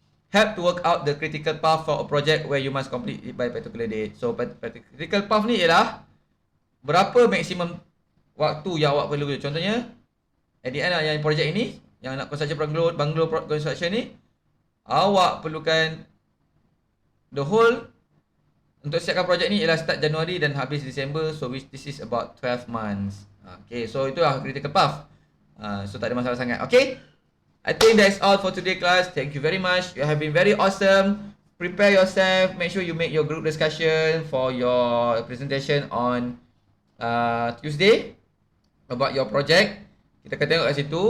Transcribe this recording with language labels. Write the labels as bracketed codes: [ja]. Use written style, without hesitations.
[en] Help to work out the critical path for a project where you must complete it by particular date. [ms] So critical path ni ialah berapa maksimum waktu yang awak perlu. Contohnya at the end yang projek ini, yang nak construction bungalow construction ni, awak perlukan the whole untuk siapkan projek ni ialah start Januari dan habis Disember. [en] So which this is about 12 months. Okay, so [ms] itulah [en] critical path. So [ms] tak ada masalah sangat. [en] Okay, I think that's all for today class. Thank you very much. You have been very awesome. Prepare yourself. Make sure you make your group discussion for your presentation on Tuesday about your project. [ms] Kita akan tengok kat situ.